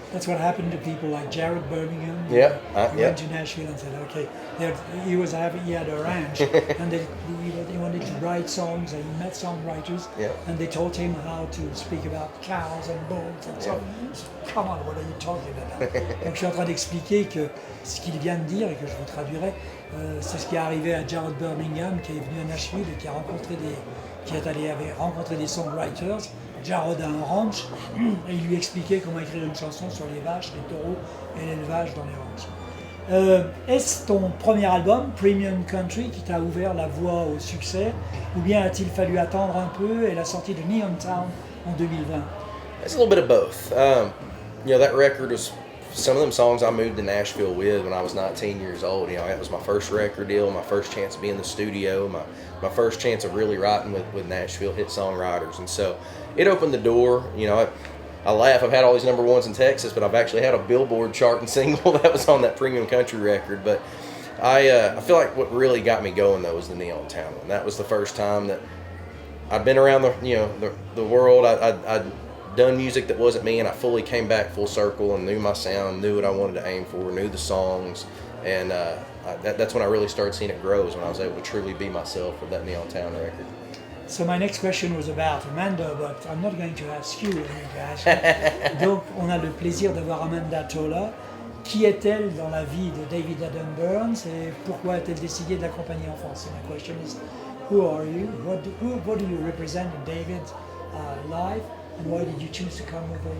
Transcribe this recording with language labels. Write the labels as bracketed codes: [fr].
[en] That's what happened to people like Jared Birmingham. He went to Nashville and said, okay, he had a ranch, and he wanted to write songs, and he met songwriters, and they told him how to speak about cows and bulls and so on. Come on, what are you talking about? [fr] Donc je suis en train d'expliquer que ce qu'il vient de dire, et que je vous traduirai, c'est ce qui est arrivé à Jared Birmingham, qui est venu à Nashville et qui avait rencontré des songwriters. Jared a un ranch et il lui expliquait comment écrire une chanson sur les vaches, les taureaux et l'élevage dans les ranchs. Est-ce ton premier album, Premium Country, qui t'a ouvert la voie au succès, ou bien a-t-il fallu attendre un peu et la sortie de Neon Town en 2020? [en] It's a little bit of both. You know, that record was some of them songs I moved to Nashville with when I was 19 years old. You know, that was my first record deal, my first chance to be in the studio, my first chance of really writing with Nashville hit songwriters. And so it opened the door. You know, I laugh, I've had all these number ones in Texas, but I've actually had a Billboard charting single that was on that Premium Country record. But I feel like what really got me going, though, was the Neon Town one. That was the first time that I'd been around the world. I'd done music that wasn't me, and I fully came back full circle and knew my sound, knew what I wanted to aim for, knew the songs, and that's when I really started seeing it grow, is when I was able to truly be myself with that Neon Town record. So my next question was about Amanda, but I'm not going to ask you. [fr] Donc on a le plaisir d'avoir Amanda Tola. Qui est-elle dans la vie de David Adam Byrnes et pourquoi a-t-elle décidé de l'accompagner en France? [en] So my question is, who are you? What do you represent in David's life? And why did you choose to come with